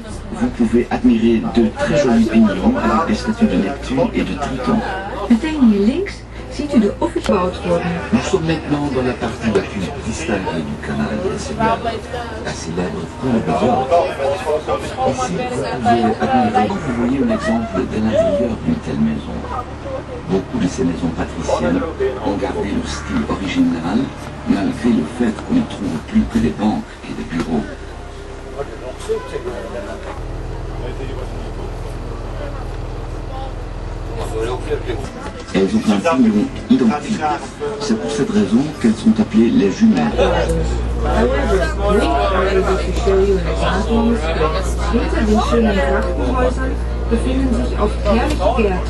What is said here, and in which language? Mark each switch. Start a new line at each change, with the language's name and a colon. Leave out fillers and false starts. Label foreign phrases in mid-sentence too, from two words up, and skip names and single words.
French: vous pouvez admirer de très jolis pignons avec des statues de Neptune et de Triton.
Dutch: Meteen hier links ziet u de gebouwd worden.
French: Nous sommes maintenant dans la partie la plus distinguée du canal national, la célèbre cour de York. Ici, vous pouvez admirer, vous voyez un exemple de l'intérieur d'une telle maison. Beaucoup de ces maisons patriciennes ont gardé le style original, malgré le fait qu'on ne trouve plus que des banques et des bureaux. Elles ont un fond identique. C'est pour cette raison qu'elles sont appelées les jumelles.
English: However, we are able to show you an example on the screen.
German: Hinter den schönen Trachtenhäusern befinden sich oft herrliche Gärten.